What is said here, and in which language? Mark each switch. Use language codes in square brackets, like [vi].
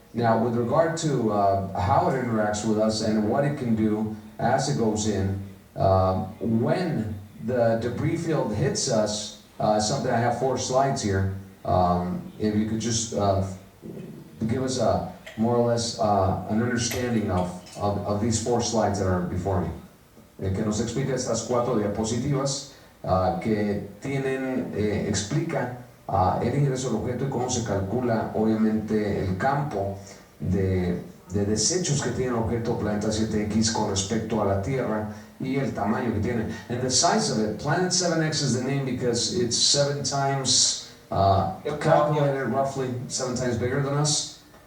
[en] Now, with regard to how it interacts with us and what it can do as it goes in, when the debris field hits us, something, I have 4 slides here. If you could just give us more or less an understanding of these 4 slides that are before me. [es] Que nos explica estas 4 diapositivas que explican el ingreso del objeto y cómo se calcula obviamente el campo de desechos que tiene el objeto Planeta 7X con respecto a la Tierra y el tamaño que tiene. [en] And the size of it, Planet 7X is the name because it's 7 times calculated roughly 7 times bigger than us.